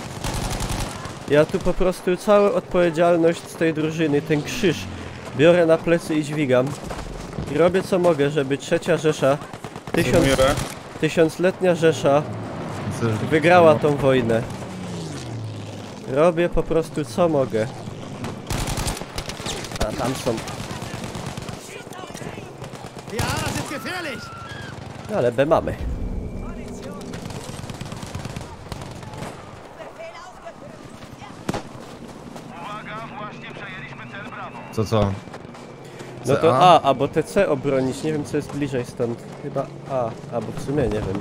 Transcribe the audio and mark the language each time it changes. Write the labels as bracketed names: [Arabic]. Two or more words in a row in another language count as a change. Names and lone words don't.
[Polish] Ja tu po prostu całą odpowiedzialność z tej drużyny, ten krzyż biorę na plecy i dźwigam. I robię co mogę, żeby trzecia Rzesza, tysiącletnia Rzesza wygrała tą wojnę. Robię po prostu co mogę. A tam są. [German] Ja, das ist gefährlich! [Polish] Ale B mamy. Uwaga, właśnie przejęliśmy cel Bravo. Co? No to CA? A, albo TC obronić, nie wiem co jest bliżej stąd. Chyba A, albo w sumie nie wiem.